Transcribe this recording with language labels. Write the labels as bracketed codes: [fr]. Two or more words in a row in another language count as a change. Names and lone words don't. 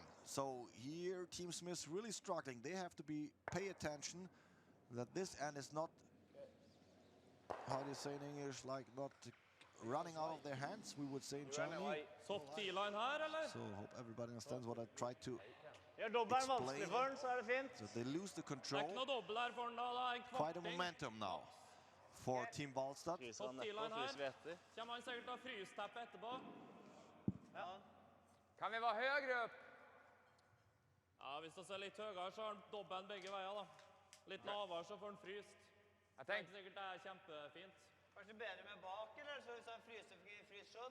[en] So here Team Smith's really struggling. They have to pay attention that this end is not, how do you say in English, like not running out of their hands, we would say in Germany. Soft T-line [no] her, eller? [en] So hope everybody understands what I tried to [no] Gjør dobbelen vanskelig [en] explain. [no] for den, så er det fint. [en] So they lose the [no] Det er ikke [en] control. [no] noe dobbel her for den da, det er en [en] Quite a [no] kvarting. [en] momentum now for Team Walstad. Soft T-line [no] her. Kommer han sikkert til å frysteppe etterpå. Kan vi være høyere opp? Ja, hvis det er litt høyere, så har han dobbelen begge veier da. Litt lavere, så får han fryst. Jeg Det er tenker, ikke sikkert det er kjempefint. Kanskje bedre med bak, eller? Så hvis han fryser frysshot?